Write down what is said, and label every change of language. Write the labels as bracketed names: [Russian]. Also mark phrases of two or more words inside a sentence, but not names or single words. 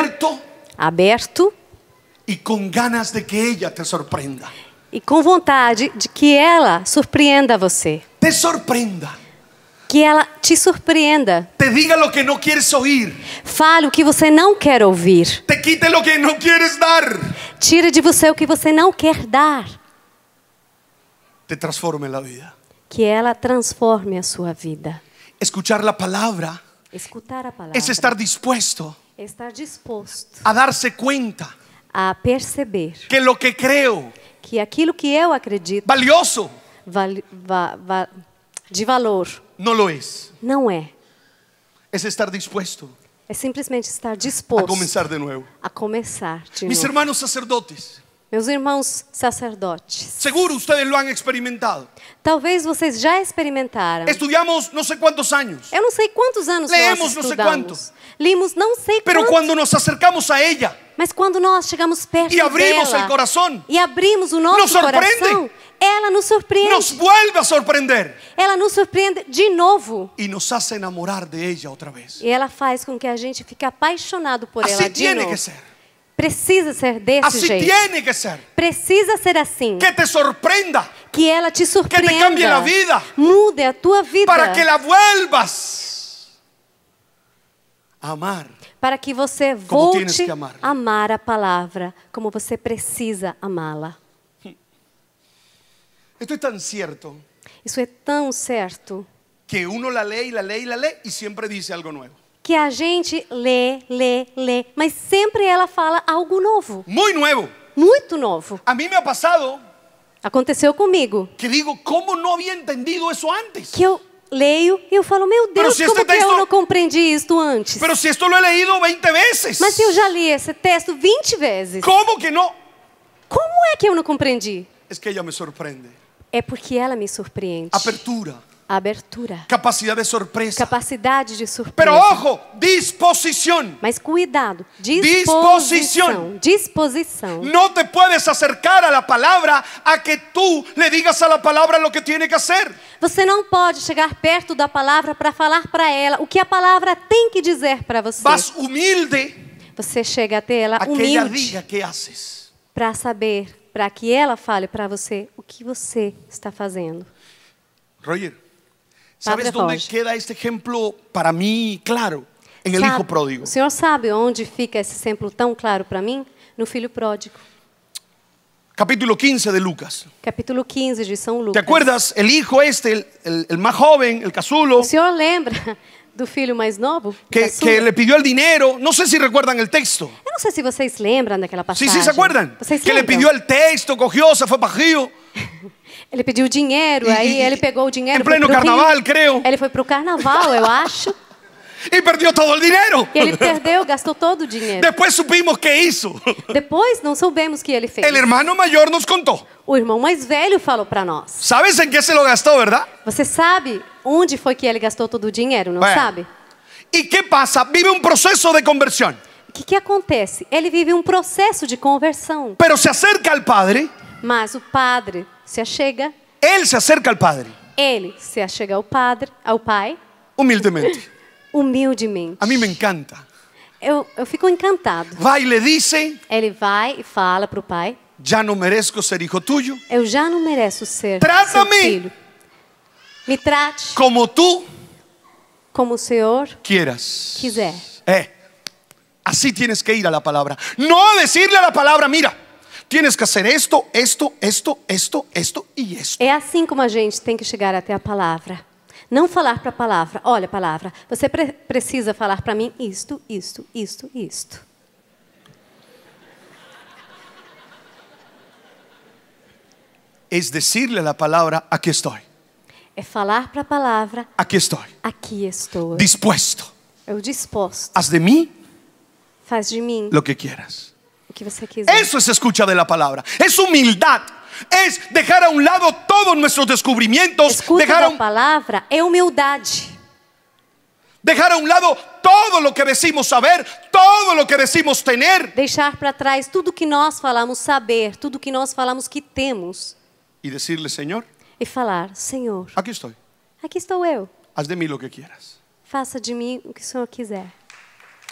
[Spanish] abierto [Portuguese] aberto [Spanish] y con ganas de que ella te sorprenda. [Portuguese] e com vontade de que ela surpreenda você. [Spanish] Te sorprenda. [Portuguese] Que ela te surpreenda. [Spanish] Te diga lo que no quieres oír. [Portuguese] Fale o que você não quer ouvir. [Spanish] Te quite lo que no quieres dar. [Portuguese] Tire de você o que você não quer dar. [Spanish] Te transforme la vida. [Portuguese] Que ela transforme a sua vida. [Spanish] Escuchar la palabra [Portuguese] Escutar a palavra [Spanish] es estar dispuesto [Portuguese] é estar disposto [Spanish] a darse cuenta [Portuguese] a perceber [Spanish] que lo que creo [Portuguese] que aquilo que eu acredito [Spanish] valioso [Portuguese] de valor [Spanish] no lo es. [Portuguese] não é. [Spanish] Es estar dispuesto [Portuguese] É simplesmente estar [Spanish] a [Portuguese] disposto [Spanish] comenzar de nuevo. [Portuguese] a começar de [Spanish] Mis [Portuguese] novo. [Spanish] hermanos sacerdotes, [Portuguese] Meus irmãos sacerdotes, [Spanish] seguro ustedes lo han experimentado. [Portuguese] talvez vocês já experimentaram. [Spanish] Estudiamos no sé cuántos años, [Portuguese] Eu não sei quantos anos [Spanish] Leemos [Portuguese] nós não sei estudamos. Limos não sei [Spanish] pero [Portuguese] quantos. [Spanish] cuando nos acercamos a ella [Portuguese] Mas quando nós chegamos perto [Spanish] y abrimos [Portuguese] dela [Spanish] el corazón, [Portuguese] e abrimos o nosso [Spanish] nos sorprende. [Portuguese] coração, ela nos surpreende. [Spanish] nos vuelve a sorprender [Portuguese] Ela nos surpreende de novo. [Spanish] y nos hace enamorar de ella otra vez. [Portuguese] E ela faz com que a gente fique apaixonado por [Spanish] Así [Portuguese] ela de [Spanish] tiene [Portuguese] novo. [Spanish] que ser. [Portuguese] Precisa ser desse [Spanish] Así [Portuguese] jeito. [Spanish] tiene que ser. [Portuguese] Precisa ser assim. [Spanish] Que te sorprenda [Portuguese] Que ela te surpreenda. [Spanish] cambie la vida. [Portuguese] Mude a tua vida. [Spanish] para que la vuelvas a amar. [Portuguese] Para que você [Spanish] Como tienes [Portuguese] volte [Spanish] que amar. [Portuguese] a amar a palavra como você precisa amá-la. [Spanish] Esto es tan cierto [Portuguese] Isso é tão certo [Spanish] que uno la lee y la lee y la lee y siempre dice algo nuevo. [Portuguese] que a gente lê, mas sempre ela fala algo novo, [Spanish] Muy nuevo. [Portuguese] muito novo. [Spanish] A mí me ha pasado [Portuguese] Aconteceu comigo [Spanish] que digo, ¿cómo no había entendido eso antes? [Portuguese] que eu leio e eu falo, meu [Spanish] Pero [Portuguese] Deus, [Spanish] se [Portuguese] como [Spanish] este [Portuguese] que eu [Spanish] texto- [Portuguese] não compreendi isto antes? [Spanish] Pero si esto lo he leído 20 veces. [Portuguese] Mas se eu já li esse texto 20 vezes, [Spanish] ¿Cómo que no? [Portuguese] como é que eu não compreendi? [Spanish] Es que ella me sorprende. [Portuguese] É porque ela me surpreende. [Spanish] Apertura, [Portuguese] Abertura, [Spanish] capacidad de sorpresa. [Portuguese] capacidade de surpresa. [Spanish] Pero ojo, disposición. [Portuguese] Mas cuidado, Disposição. disposição. [Spanish] No te puedes acercar a la palabra a que tú le digas a la palabra lo que tiene que hacer. [Portuguese] Você não pode chegar perto da palavra para falar para ela o que a palavra tem que dizer para você. [Spanish] Vas humilde [Portuguese] Você chega até ela [Spanish] a que ella [Portuguese] humilde [Spanish] diga qué haces. [Portuguese] para saber, para que ela fale para você o que você está fazendo. [Spanish] Roger, ¿sabes [Portuguese] Padre [Spanish] dónde [Portuguese] Roger. [Spanish] queda este ejemplo para mí claro? En el [Portuguese] Sabe- [Spanish] hijo pródigo. [Portuguese] O senhor sabe onde fica esse exemplo tão claro para mim? No filho pródigo. [Spanish] Capítulo 15 de Lucas. [Portuguese] Capítulo 15 de São Lucas. [Spanish] ¿Te acuerdas? El hijo este, el más joven, el casulo, [Portuguese] O senhor lembra do filho mais novo? [Spanish] que [Portuguese] Caçula? [Spanish] le pidió el dinero. No sé si recuerdan el texto. [Portuguese] Eu não sei se vocês lembram daquela [Spanish] Sí, [Portuguese] passagem. [Spanish] sí, ¿se acuerdan? [Portuguese] Vocês [Spanish] Que le [Portuguese] lembram? [Spanish] pidió el texto, cogió, se fue para Río. [Portuguese] Ele pediu dinheiro, E- aí e- ele pegou o dinheiro. em pleno foi pro carnaval, Rio. [Spanish] creo. [Portuguese] Ele foi pro carnaval, eu acho. [Spanish] Y perdió todo el dinero. [Portuguese] E ele perdeu, gastou todo o dinheiro. [Spanish] Después supimos qué hizo. [Portuguese] Depois não soubemos o que ele fez. [Spanish] El hermano mayor nos contó. [Portuguese] O irmão mais velho falou para nós. [Spanish] ¿Sabes en qué se lo gastó, verdad? [Portuguese] Você sabe onde foi que ele gastou todo o dinheiro, não [Spanish] Bueno. [Portuguese] sabe? [Spanish] ¿Y qué pasa? Vive un proceso de conversión. [Portuguese] O que acontece? Ele vive um processo de conversão. [Spanish] Pero se acerca al padre. [Portuguese] Mas o padre se achega, [Spanish] Él se acerca al padre. [Portuguese] ele se achega ao padre, ao pai, [Spanish] Humildemente. [Portuguese] humildemente. [Spanish] A mí me encanta. [Portuguese] Eu fico encantado. [Spanish] Va y le dice, [Portuguese] Ele vai e fala para o pai, [Spanish] ya no merezco ser hijo tuyo. [Portuguese] eu já não mereço ser seu Trata-me filho. Me trate [Spanish] Como tú [Portuguese] como o Senhor [Spanish] quieras. [Portuguese] quiser. [Spanish] Así tienes que ir a la palabra. No decirle a la palabra, mira, tienes que hacer esto, esto, esto, esto, esto y esto. [Portuguese] É assim como a gente tem que chegar até a palavra. Não falar para a palavra, olha palavra, você precisa falar para mim isto, isto, isto, isto. [Spanish] Es decirle a la palabra, aquí estoy, [Portuguese] É falar para a palavra, [Spanish] aquí estoy, [Portuguese] aqui estou. [Spanish] dispuesto. [Portuguese] Eu disposto. [Spanish] Haz de mí [Portuguese] Faz de mim [Spanish] lo que quieras. [Portuguese] o que você quiser. [Spanish] Eso es escucha de la palabra. Es humildad. Es dejar a un lado todos nuestros descubrimientos. [Portuguese] Escuta [Spanish] Dejar [Portuguese] da palavra é humildade. [Spanish] dejar a un lado todo lo que decimos saber, todo lo que decimos tener. [Portuguese] Deixar para trás tudo que nós falamos saber, tudo que nós falamos que temos. [Spanish] Y decirle, Señor, [Portuguese] E falar, Senhor, [Spanish] aquí estoy. [Portuguese] aqui estou eu. [Spanish] Haz de mí lo que quieras. [Portuguese] Faça de mim o que o Senhor quiser.